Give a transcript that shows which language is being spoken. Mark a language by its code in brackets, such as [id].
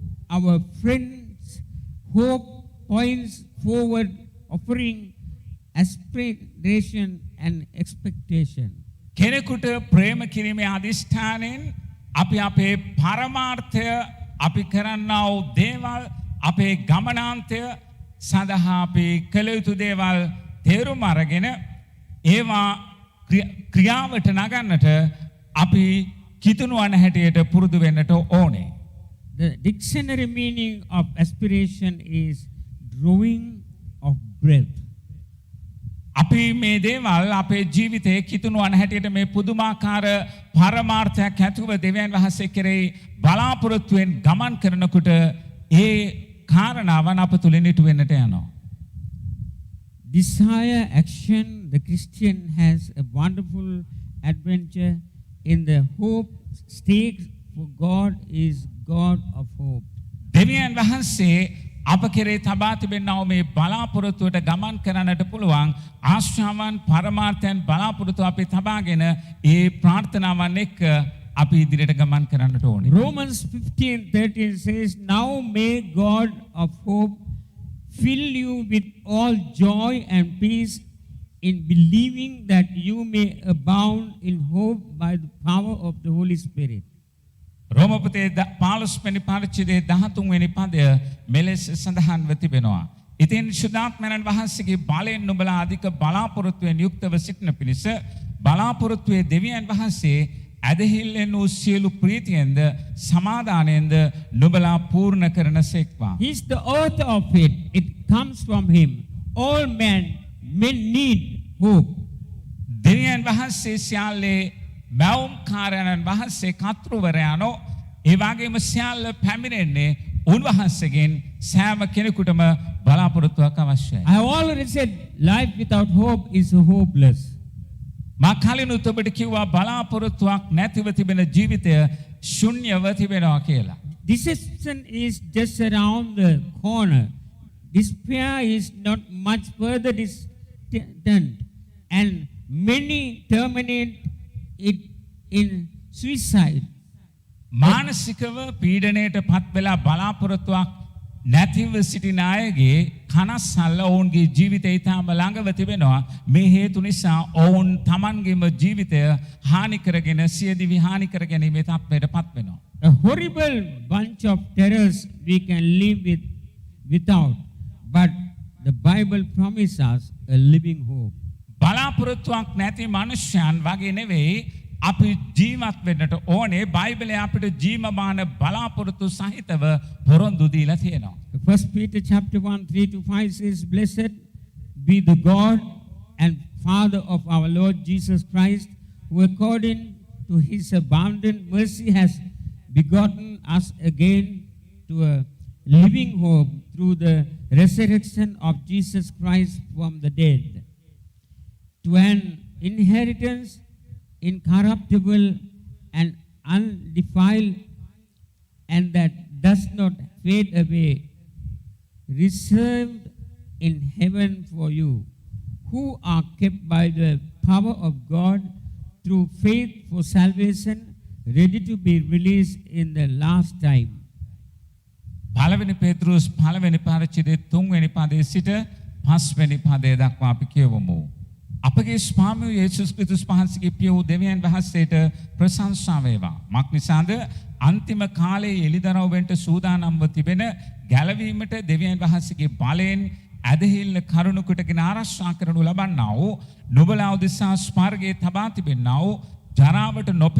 [en] Our friends' hope points forward, offering aspiration and expectation. [si] කෙනෙකුට ප්‍රේම කිරීමේ අදිෂ්ඨානයෙන් අපි අපේ පරමාර්ථය අපි කරන්නා වූ දේවල් අපේ ගමනාන්තය සඳහා අපි කළ යුතු දේවල් තේරුම් අරගෙන ඒවා ක්‍රියාවට නගන්නට අපි කිතුණුවන හැටියට පුරුදු වෙන්නට ඕනේ. [en] The dictionary meaning of aspiration is drawing of breath. [si] අපි මේ දේවල් අපේ ජීවිතයේ කිතුණුවන හැටියට මේ පුදුමාකාර පරමාර්ථයක් ඇතුව දෙවියන් වහන්සේ කෙරෙහි බලාපොරොත්තුවෙන් ගමන් කරනකොට ඒ කාරණාවන් අප තුලින් ඉටු වෙන්නට යනවා. [en] Desire action, the Christian has a wonderful adventure in the hope stakes for God is God of hope. [si] දෙවියන් වහන්සේ අප කෙරේ තබා තිබෙනා මේ බලාපොරොත්තුවට ගමන් කරන්නට පුළුවන් ආශාවන් පරමාර්ථයන් බලාපොරොත්තු අපි තබාගෙන ඒ ප්‍රාර්ථනාවන් එක්ක අපි ඉදිරියට ගමන් කරන්නට ඕනේ. [en] Romans 15:13 says, "Now may God of hope fill you with all joy and peace in believing that you may abound in hope by the power of the Holy Spirit." [si] රෝමපතේ 15 වෙනි පරිච්ඡේදයේ 13 වෙනි පදය මෙලෙස සඳහන්ව තිබෙනවා. ඉතින් ශුද්ධාත්මයන් වහන්සේගේ බලයෙන් නුඹලා අධික බලාපොරොත්තුවෙන් යුක්තව සිටින පිණිස බලාපොරොත්තුවේ දෙවියන් වහන්සේ ඇදහිල්ලෙන් වූ සියලු ප්‍රීතියෙන්ද සමාදානයෙන්ද නුඹලා පූර්ණ කරනසේක්වා. [en] He is the author of it. It comes from him. All men need hope. [si] දෙවියන් වහන්සේ සියල්ලේ මැවුම් කාරයන් වහන්සේ කර්තෘවරයාණෝ ඒ වගේම සියල්ල පැමිණෙන්නේ උන්වහන්සේගෙන් සෑම කෙනෙකුටම බලාපොරොත්තුවක් අවශ්‍යයි. [en] I have already said life without hope is hopeless. [si] මා කලින් ඔබට කිව්වා බලාපොරොත්තුවක් නැතිව තිබෙන ජීවිතය ශුන්‍යව තිබෙනවා කියලා. [en] Deception is just around the corner. Despair is not much further distant. And Many terminate it in suicide. [si] මානසිකව පීඩනයට පත් වෙලා බලාපොරොත්තුවක් නැතිව සිටින අයගේ කනස්සල්ල ඔවුන්ගේ ජීවිතය ඉතාම ළඟව තිබෙනවා. මේ හේතු නිසා ඔවුන් තමන්ගේම ජීවිතය හානි කරගෙන සියදිවි හානි කර ගැනීමේ තත්ත්වයට පත් වෙනවා. [en] A horrible bunch of terrors we can live without, but the Bible promises us a living hope. [si] බලාපොරොත්තුවක් නැති මනුෂ්‍යයන් වගේ නෙවෙයි අපි ජීවත් වෙන්නට ඕනේ. බයිබලයේ අපිට ජීවමාන බලාපොරොත්තු සහිතව පොරොන්දු දීලා තියෙනවා. [en] 1 Peter chapter 1, 3-5 says, Blessed be the God and Father of our Lord Jesus Christ, who according to his abundant mercy has begotten us again to a living hope through the resurrection of Jesus Christ from the dead, to an inheritance incorruptible and undefiled, and that does not fade away, reserved in heaven for you, who are kept by the power of God through faith for salvation, ready to be released in the last time. [si] පළවෙනි පේතෘස් පළවෙනි පරිච්ඡේදයේ 3 වෙනි පදයේ සිට 5 වෙනි පදය දක්වා අපි කියවමු. අපගේ ස්වාමී යේසුස් ක්‍රිස්තුස් වහන්සේගේ පිය වූ දෙවියන් වහන්සේට ප්‍රශංසා වේවා. මක් නිසාද අන්තිම කාලයේ එළිදරව් වෙන්න සූදානම්ව තිබෙන ගැලවීමට දෙවියන් වහන්සේගේ බලයෙන් ඇදහිල්ල කරුණු කොටගෙන ආරක්ෂා කරනු ලබන්නා වූ නුඹලා උදෙසා ස්වර්ගයේ තබා තිබෙන්නා වූ ජරාවට